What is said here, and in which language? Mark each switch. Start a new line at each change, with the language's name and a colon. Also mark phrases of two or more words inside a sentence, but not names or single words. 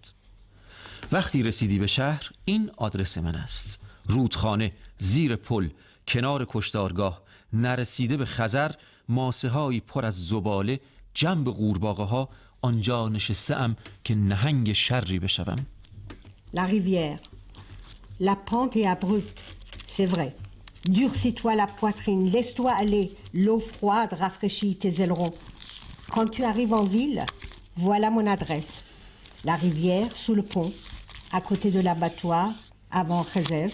Persian: وقتی رسیدی به شهر، این آدرس من است. رودخانه، زیر پل، کنار کشتارگاه. نرسیده به خزر، ماسه هایی پر از زباله، جنب قورباغه ها. آنجا نشسته ام که نهنگ شری بشوم.
French: La rivière. La pente est abrupte, c'est vrai. Durcis-toi la poitrine, laisse-toi aller. L'eau froide rafraîchit tes ailerons. Quand tu arrives en ville, voilà mon adresse. La rivière, sous le pont, à côté de l'abattoir, avant réserve.